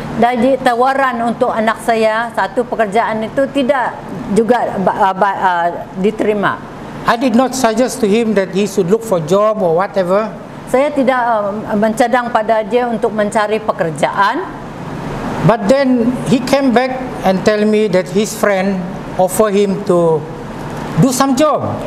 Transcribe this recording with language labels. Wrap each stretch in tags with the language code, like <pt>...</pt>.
<ms>Jadi tawaran untuk anak saya satu pekerjaan itu tidak juga diterima.</ms> <en>I did not suggest to him that he should look for job or whatever.</en> <ms>Saya tidak mencadang pada dia untuk mencari pekerjaan.</ms> <en>But then he came back and tell me that his friend offer him to do some job.</en>